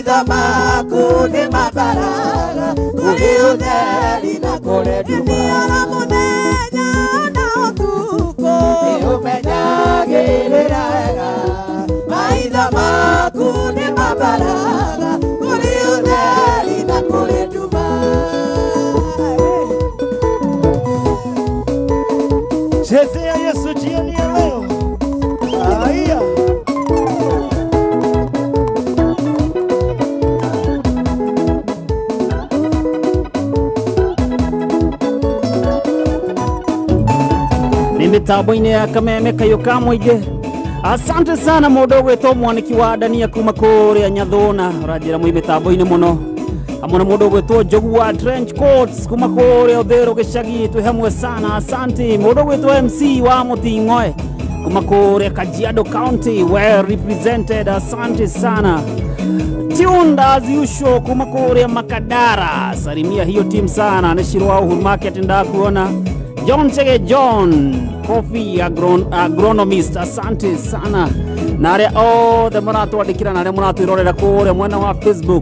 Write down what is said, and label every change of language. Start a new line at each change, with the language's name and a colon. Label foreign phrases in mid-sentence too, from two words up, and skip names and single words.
Kikuyu: maku nĩ mabaraga kũrĩ ũtheri na kũrĩ nduma mũthenya na ũtukũ nĩ ũmenyagĩrĩra wega maitho maku nĩ mabaraga kũrĩ ũtheri na kũrĩ nduma.
Swahili: Chezea Yesu jioni ya leo.
Kikuyu: Haya. Ni mitambo-inĩ ya Kameme Kayũka Mũingĩ.
Swahili: Asante sana
Kikuyu: mũndũ gwĩtwo mwaniki wa Dania kuma kũrĩa Nyathũna ũranjĩra mwĩ mitambo-inĩ mũno. Hamwe na mũndũ gwĩtwo Njogu wa Trench Coats kuma kũrĩa Ũthĩrũ gĩcagi twĩ hamwe sana. Asante mũndũ gwĩtwo MC wa Mũting'oe kuma kũrĩa Kajiado County
English: well represented.
Swahili: Asante sana.
English: Tuned as usual
Kikuyu: kuma kũrĩa
English: Makadara.
Swahili: Salimia hiyo team sana.
Kikuyu: Nĩcirwo wa Uhuru Market ndakuona. John Chege John Coffee agronomist.
Swahili: Asante sana.
Kikuyu: Na arĩa othe mũratwandĩkĩra na arĩa mũratwĩrorera kũrĩa mwena wa Facebook.